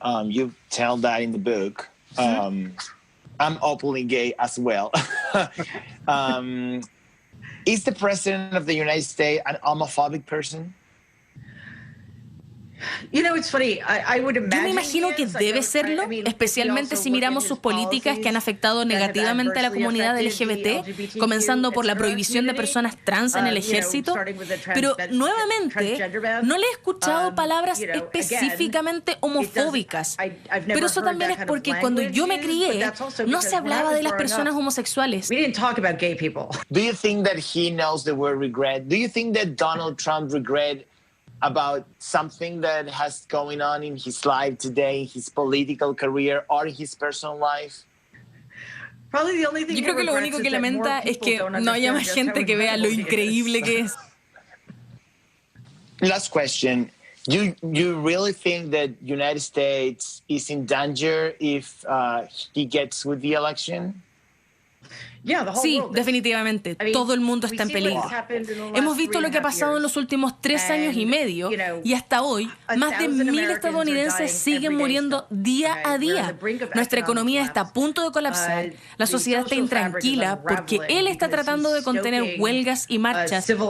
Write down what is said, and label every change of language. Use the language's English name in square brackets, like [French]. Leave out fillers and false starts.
[English] You tell that in the book. I'm openly gay as well. Is the president of the United States an homophobic person? [Spanish] Yo me imagino que debe serlo, especialmente si miramos sus políticas que han afectado negativamente a la comunidad LGBT, comenzando por la prohibición de personas trans en el ejército. Pero nuevamente, no le he escuchado palabras específicamente homofóbicas. Pero eso también es porque cuando yo me crié, no se hablaba de las personas homosexuales. [English] Do you think that he knows the word regret? Do you think that Donald Trump regret about something that has going on in his life today, his political career, or his personal life? [Spanish] Yo creo que lo único que lamenta es que no haya más gente que vea lo increíble que es. [English] Last question. You really think that United States is in danger if he gets with the election? [Spanish] Sí, definitivamente. Todo el mundo está en peligro. Hemos visto lo que ha pasado en los últimos 3 años y medio y hasta hoy más de 1,000 estadounidenses siguen muriendo día a día. Nuestra economía está a punto de colapsar. La sociedad está intranquila porque él está tratando de contener huelgas y marchas.